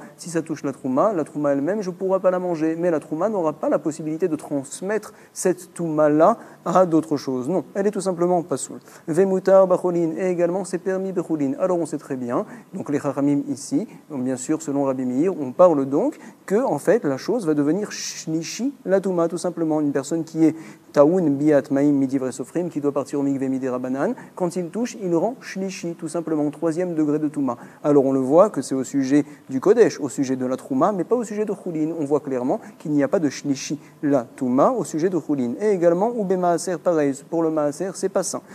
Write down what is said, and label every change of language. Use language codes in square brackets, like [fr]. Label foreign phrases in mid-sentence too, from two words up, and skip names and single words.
[fr] Si ça touche la trouma elle-même, je ne pourrai pas la manger, mais la trouma n'aura pas la possibilité de transmettre cette touma-là à d'autres choses. Non, elle est tout simplement pas soul. [he] ומותר בחולין, [fr] et également c'est permis bechulin. Alors on sait très bien, donc les chachamim ici, donc bien sûr selon Rabbi Meir, on parle donc que en fait la chose va devenir shlishi la touma, tout simplement. Une personne qui est [he] טעון ביאת מים מדברי סופרים, [fr] qui doit partir au mikvé [he] מדי רבנן. [fr] Quand il touche, il rend shlishi, tout simplement, troisième degré de Touma. Alors on le voit que c'est au sujet du Kodesh, au sujet de la Trouma, mais pas au sujet de Choulin. On voit clairement qu'il n'y a pas de shlishi, la Touma, au sujet de Choulin. Et également, [he] ובמעשר, [fr] pareil, pour le Maaser, c'est pas sain.